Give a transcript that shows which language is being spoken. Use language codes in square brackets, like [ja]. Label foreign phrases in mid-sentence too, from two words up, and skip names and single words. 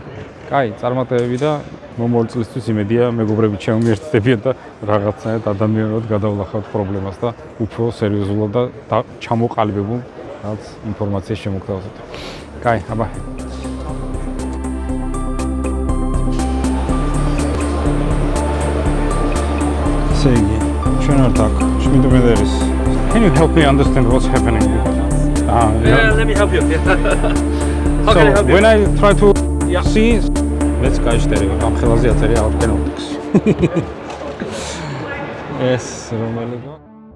[ka] კაი, წარმატებები და მომავალ წლისთვის იმედია მეგობრები ჩემმიერთდებიან და რაღაცნაირად ადამიანურად გადავლახავთ პრობლემას და უფრო სერიოზულად და ჩამოყალიბებულ რაც ინფორმაციას შემოგთავაზოთ. კაი, აბა. ესე იგი, ჩვენ ვართ აქ, შმიდმედერის. [en] Can you help me understand what's happening? Yeah, let me help you. How So can I help you? when I try to Yeah. see, let's [ka] გაიშტერე, ამ ხელაზე აწერია [en] outcome optics. [ka] ეს რომელია?